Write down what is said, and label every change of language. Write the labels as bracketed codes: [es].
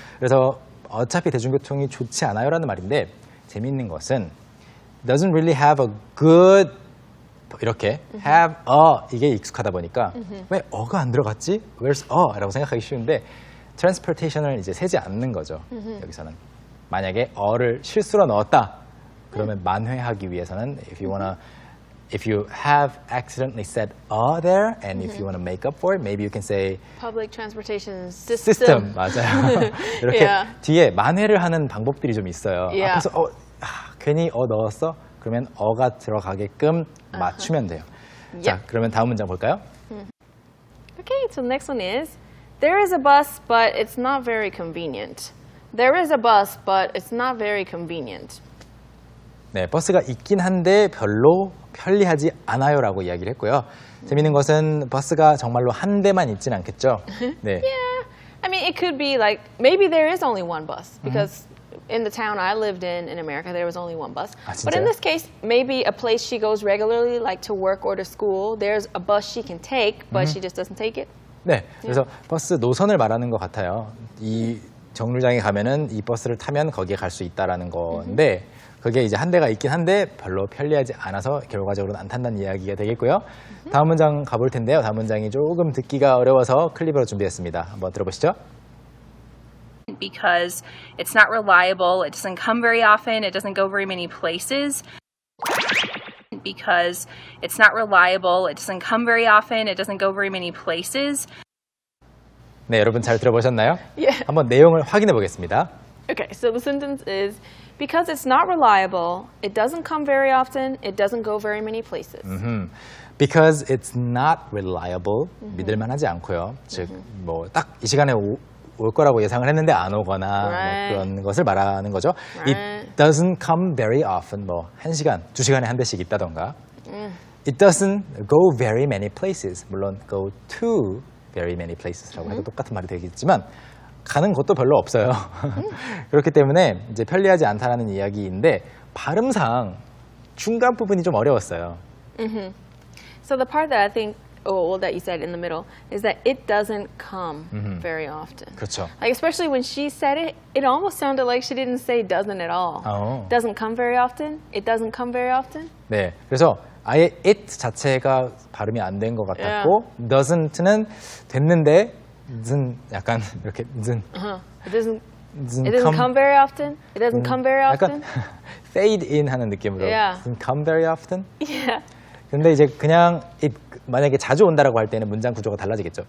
[ko] 그래서 어차피 대중교통이 좋지 않아요라는 말인데 재미있는 것은 [en] doesn't really have a good [ko] 이렇게 have a 이게 익숙하다 보니까 왜 어가 안 들어갔지? [en] Where's a [ko] 라고 생각하기 쉬운데 transportation을 이제 세지 않는 거죠. 여기서는 만약에 어를 실수로 넣었다 그러면 만회하기 위해서는 [en] if you have accidentally said there and if you want to make up for it maybe you can say Public transportation [ko] system 맞아요. 이렇게 [en] Yeah. [ko] 뒤에 만회를 하는 방법들이 좀 있어요. [en] Yeah. [ko] 앞에서 괜히 넣었어? 그러면 어가 들어가게끔 맞추면 돼요. 자, 그러면 다음 문장 볼까요? [en] Okay, so the next one is there is a bus, but it's not very convenient. There is a bus, but it's not very convenient. [ko] 네, 버스가 있긴 한데 별로 편리하지 않아요라고 이야기를 했고요. 재밌는 것은 버스가 정말로 한 대만 있진 않겠죠. 네. [en] Yeah. I mean, it could be like, maybe there is only one bus because in the town I lived in America, there was only one bus. [ko] 아, [en] But in [ko] 진짜요? [en] this case, maybe a place she goes regularly, like to work or to school, there's a bus she can take, but she just doesn't take it. [ko] 네, 그래서 버스 노선을 말하는 것 같아요. 이 정류장에 가면은 이 버스를 타면 거기에 갈 수 있다라는 건데 그게 이제 한 대가 있긴 한데 별로 편리하지 않아서 결과적으로는 안 탄다는 이야기가 되겠고요. 다음 문장 가볼 텐데요. 다음 문장이 조금 듣기가 어려워서 클립으로 준비했습니다. 한번 들어보시죠. [en] Because it's not reliable, it doesn't come very often, it doesn't go very many places. Because it's not reliable, it doesn't come very often, it doesn't go very many places. [ko] 네, 여러분 잘 들어보셨나요? [en] Yeah. [ko] 한번 내용을 확인해 보겠습니다. [en] Okay, so the sentence is, because it's not reliable, it doesn't come very often, it doesn't go very many places. Because it's not reliable, [ko] 믿을만하지 않고요. 즉, 뭐 딱 이 시간에 올 거라고 예상을 했는데 안 오거나 [en] Right. [ko] 뭐 그런 것을 말하는 거죠. [en] Right. It doesn't come very often, [ko] 뭐 1시간, 2시간에 한 대씩 있다던가. [en] It doesn't go very many places. [ko] 물론 [en] go to very many places [ko] 라고 해도 똑같은 말이 되겠지만 가는 곳도 별로 없어요. 그렇기 때문에 이제 편리하지 않다라는 이야기인데 발음상 중간 부분이 좀 어려웠어요. [en] So the part that I think, well, that you said in the middle, is that it doesn't come very often. [ko] 그렇죠. [en] Like, especially when she said it, it almost sounded like she didn't say doesn't at all. [ko] 어. [en] Doesn't come very often? It doesn't come very often? [ko] 네, 그래서 아예 it 자체가 발음이 안 된 것 같았고 doesn't는 됐는데 는 약간 이렇게 는 [en] It doesn't come very often? It doesn't come very [ko] 약간 [en] often? [ko] fade in 하는 느낌으로 [en] Yeah. doesn't come very often. Yeah. [ko] 근데 이제 그냥 it 만약에 자주 온다라고 할 때는 문장 구조가 달라지겠죠.